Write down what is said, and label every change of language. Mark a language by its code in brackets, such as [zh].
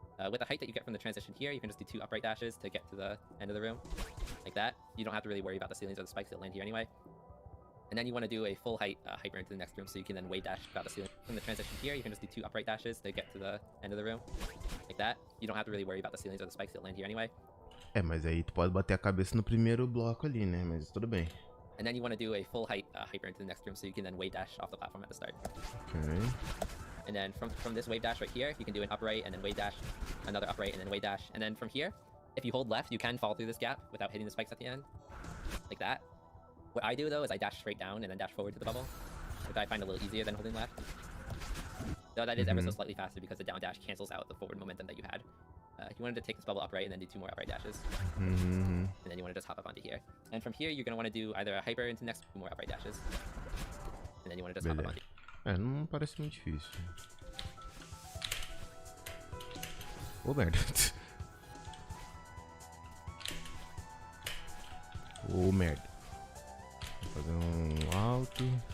[en] With the height that you get from the transition here, you can just do 2 upright dashes to get to the end of the room, like that. You don't have to really worry about the ceilings or the spikes that land here anyway. And then you want to do a full height hyper into the next room, so you can then wave dash about the ceiling. From the transition here, you can just do 2 upright dashes to get to the end of the room, like that. You don't have to really worry about the ceilings or the spikes that land here anyway. [pt] É, mas aí tu pode bater a cabeça no primeiro bloco ali, né? Mas tudo bem. [en] And then you want to do a full height hyper into the next room, so you can then wave dash off the platform at the start. Ok. And then from this wave dash right here, you can do an upright and then wave dash, another upright and then wave dash. And then from here, if you hold left, you can fall through this gap without hitting the spikes at the end, like that. What I do though is I dash straight down and then dash forward to the bubble, which I find a little easier than holding left. Though that is ever so slightly faster because the down dash cancels out the forward momentum that you had. You wanted to take this bubble upright and then do 2 more upright dashes. And then you want to just hop up onto here. And from here, you're going to want to do either a hyper into the next 2 more upright dashes. And then you want to just hop up onto here. [pt] É, não parece muito difícil. Ô, merda. Ô, merda. Vou fazer um alto.